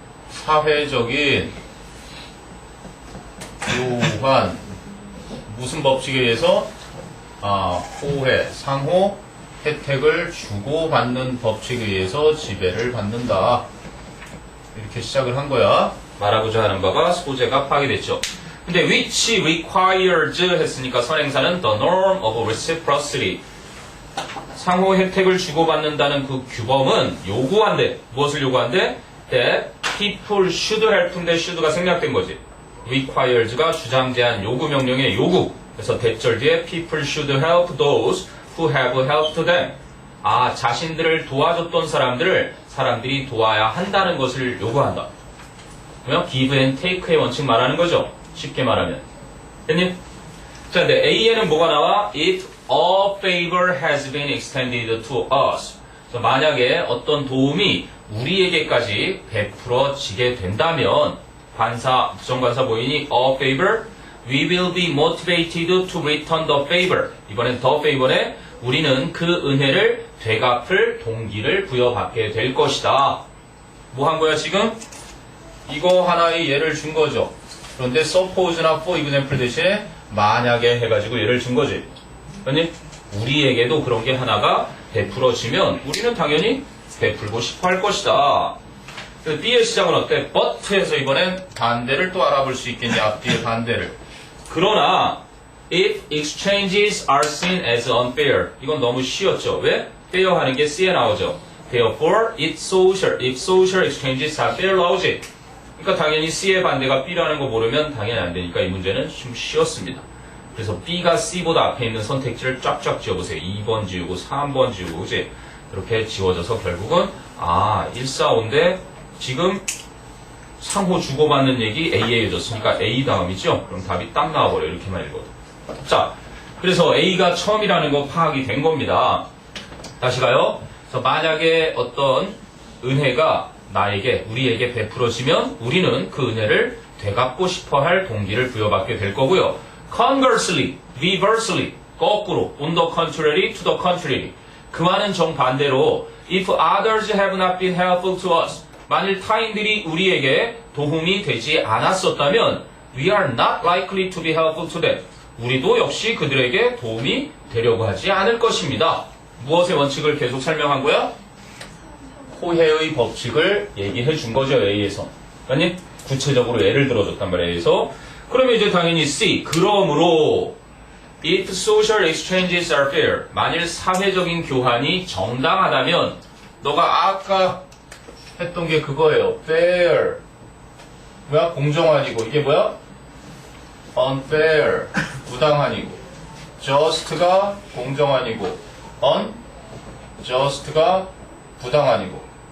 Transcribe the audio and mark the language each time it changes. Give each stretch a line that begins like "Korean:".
Korean: 사회적인 교환 무슨 법칙에 의해서? 호혜, 상호 혜택을 주고받는 법칙에 의해서 지배를 받는다. 이렇게 시작을 한 거야. 말하고자 하는 바가 소재가 파괴됐죠. 근데
English: which requires
Korean: 했으니까 선행사는
English: the norm of reciprocity.
Korean: 상호 혜택을 주고받는다는 그 규범은 요구한대. 무엇을 요구한대?
English: that people should help
Korean: 인데 should가 생략된 거지. requires가 주장대한 요구 명령의 요구. 그래서 대절 뒤에
English: people should help those who have helped them.
Korean: 자신들을 도와줬던 사람들이 도와야 한다는 것을 요구한다. 그러면 give and take의 원칙 말하는 거죠. 쉽게 말하면. 됐니? 자, 근데 A에는 뭐가 나와?
English: If a favor has been extended to us.
Korean: 그래서 만약에 어떤 도움이 우리에게까지 베풀어지게 된다면 관사, 부정관사 보이니
English: a favor, we will be motivated to return the favor.
Korean: 이번엔 the favor에 우리는 그 은혜를 되갚을 동기를 부여받게 될 것이다. 뭐 한 거야 지금? 이거 하나의 예를 준 거죠. 그런데 suppose나 for example 대신에 만약에 해가지고 예를 준 거지. 아니, 우리에게도 그런 게 하나가 베풀어지면 우리는 당연히 베풀고 싶어 할 것이다. B의 시작은 어때? but에서 이번엔 반대를 또 알아볼 수 있겠냐, 앞뒤의 반대를. 그러나
English: if exchanges are seen as unfair.
Korean: 이건 너무 쉬웠죠. 왜? fair 하는 게 C에 나오죠.
English: Therefore, if social exchanges are fair
Korean: 나오지. 그러니까 당연히 C의 반대가 B라는 거 모르면 당연히 안 되니까 이 문제는 좀 쉬웠습니다. 그래서 B가 C보다 앞에 있는 선택지를 쫙쫙 지어보세요. 2번 지우고 3번 지우고 그지? 이렇게 지워져서 결국은 145인데 지금 상호 주고받는 얘기 A에 해줬으니까 A 다음이죠? 그럼 답이 딱 나와버려요. 이렇게만 읽어도. 자, 그래서 A가 처음이라는 거 파악이 된 겁니다. 다시 가요. 그래서 만약에 어떤 은혜가 우리에게 베풀어지면 우리는 그 은혜를 되갚고 싶어 할 동기를 부여받게 될 거고요.
English: Conversely, reversely,
Korean: 거꾸로,
English: on the contrary, to the contrary.
Korean: 그와는 정반대로,
English: if others have not been helpful to us,
Korean: 만일 타인들이 우리에게 도움이 되지 않았었다면,
English: we are not likely to be helpful to them.
Korean: 우리도 역시 그들에게 도움이 되려고 하지 않을 것입니다. 무엇의 원칙을 계속 설명한 거야? 호혜의 법칙을 얘기해 준 거죠, A에서. 아니, 구체적으로 예를 들어줬단 말이에요, A에서. 그러면 이제 당연히 C. 그러므로,
English: if social exchanges are fair.
Korean: 만일 사회적인 교환이 정당하다면, 너가 아까 했던 게 그거예요. fair. 뭐야? 공정한이고. 이게 뭐야? unfair. 부당한이고. just가 공정한이고. unjust가 부당한이고.